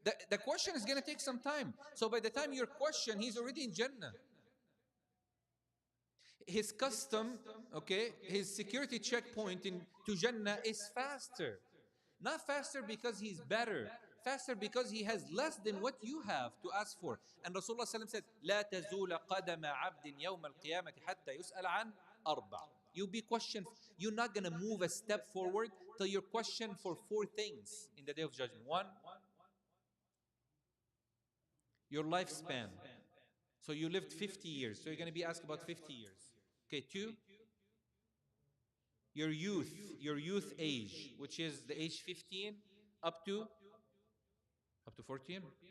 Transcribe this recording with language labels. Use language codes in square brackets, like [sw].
[en] The question is going to take some time. So by the time your question, he's already in Jannah. His custom, okay, his security checkpoint to Jannah is faster. Not faster because he's better, faster because he has less than what you have to ask for. And Rasulullah ﷺ said, [ar] لا تزول قدم عبد يوم القيامة حتى يسأل عن أربع. [en] You'll be questioned. You're not going to move a step forward till you're questioned for four things in the day of judgment. One, your lifespan. So you lived 50 years. So you're going to be asked about 50 years. Okay, two, your youth age, which is the age 15 up to 14.